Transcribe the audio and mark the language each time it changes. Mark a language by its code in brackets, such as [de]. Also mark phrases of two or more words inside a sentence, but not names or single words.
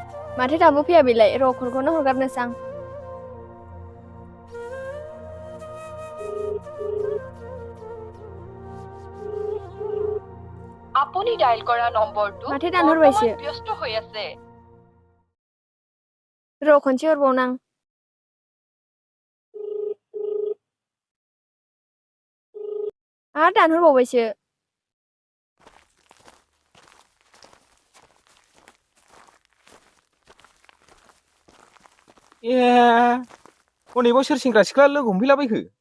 [brx] माथो दाबो फैया बेलाय र' कलखौनो हरगारनोसै आं। [as] আপুনি ডায়াল কৰা নম্বৰটো [brx] माथो दानहरबायसो। [as] বৰ্তমান ব্যস্ত হৈ আছে। [brx] र' खनसे हरबावनां। आरो दानहरबावबायसो। ए हनैबाव सोर सेंग्रा सिख्ला लोगो हमफैलाबायखो?